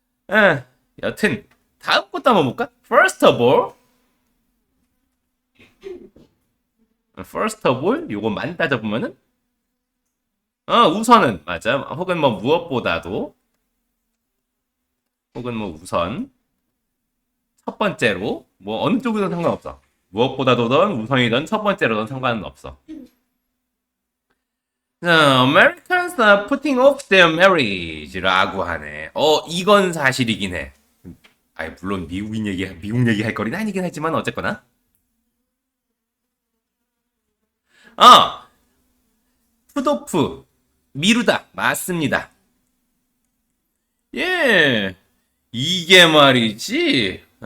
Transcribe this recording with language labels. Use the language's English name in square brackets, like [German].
[Korean] 에, 여튼 다음 것도 한번 볼까? [English] First of all, [Korean] 요거 많이 따져보면은 우선은 맞아. 혹은 뭐 무엇보다도 혹은 뭐 우선 첫 번째로 뭐 어느 쪽이든 상관없어. 무엇보다도든 우선이든 첫 번째로든 상관은 없어. [English] Americans are putting off their marriage [Korean] 라고 하네. 이건 사실이긴 해. 물론 미국 얘기 할 거리는 아니긴 하지만 어쨌거나. 어, 푸도프, 미루다. 맞습니다. 예, 이게 말이지.